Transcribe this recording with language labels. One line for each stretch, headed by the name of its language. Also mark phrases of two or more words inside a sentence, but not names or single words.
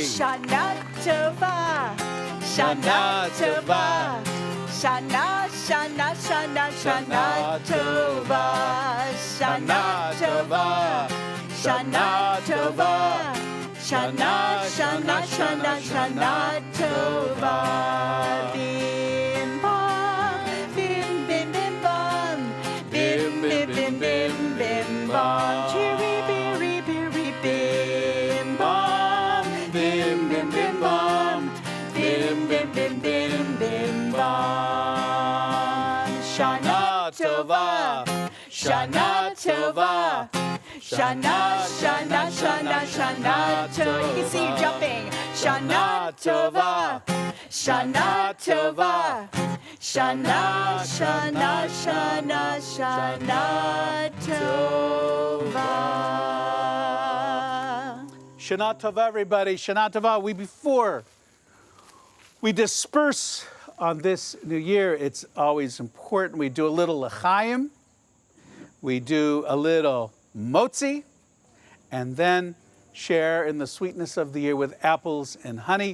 Hebrew: שנה טובה, שנה טובה, שנה, שנה, שנה, שנה טובה, שנה טובה, שנה טובה, שנה, שנה, שנה, שנה טובה. Bim bam, bim bim bim bam, bim bim bim bim bim bam, chiri biri biri bim bam, bim bim bim bam, bim bim bim bim bim bam. שנה טובה, שנה טובה, שנה, שנה, שנה, שנה טובה.
English: You can see you jumping.
Hebrew: שנה טובה, שנה טובה, שנה, שנה, שנה, שנה טובה. שנה טובה, everybody. שנה טובה.
English: Before we disperse on this new year, it's always important. We do a little l'chaim, we do a little motzi, and then share in the sweetness of the year with apples and honey.